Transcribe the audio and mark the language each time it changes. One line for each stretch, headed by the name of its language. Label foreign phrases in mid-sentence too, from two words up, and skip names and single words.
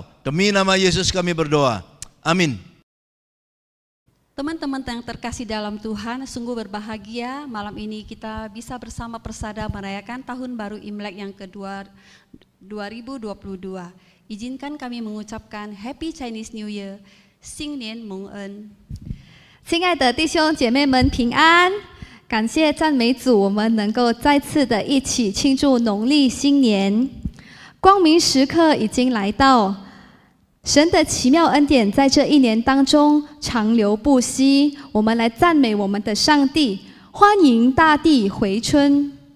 Indonesian: Demi nama Yesus kami berdoa. Amin. Teman-teman yang terkasih dalam Tuhan, sungguh berbahagia malam ini kita bisa bersama persada merayakan tahun baru Imlek yang kedua 2022. Izinkan kami mengucapkan
English: Happy Chinese New Year,
Chinese: 新年蒙恩。亲爱的弟兄姐妹们平安，感谢赞美主，我们能够再次的一起庆祝农历新年，光明时刻已经来到。神的奇妙恩典在这一年当中长流不息，我们来赞美我们的上帝，欢迎大地回春。